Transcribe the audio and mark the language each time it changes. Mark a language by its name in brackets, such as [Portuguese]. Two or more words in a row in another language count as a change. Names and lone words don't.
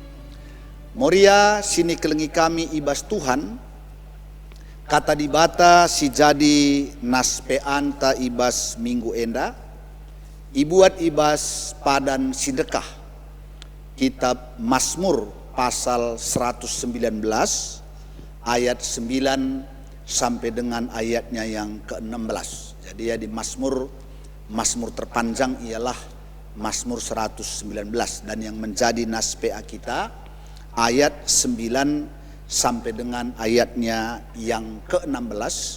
[Batak Karo] Moria sini kelengi kami ibas Tuhan, kata dibata si jadi nas peanta ibas minggu enda, ibuat ibas padan sidekah, [Indonesian] kitab Mazmur pasal 119 ayat 9 sampai dengan ayatnya yang ke-16. Jadi ya di Mazmur terpanjang ialah Mazmur 119, dan yang menjadi nas PA kita ayat 9 sampai dengan ayatnya yang ke-16.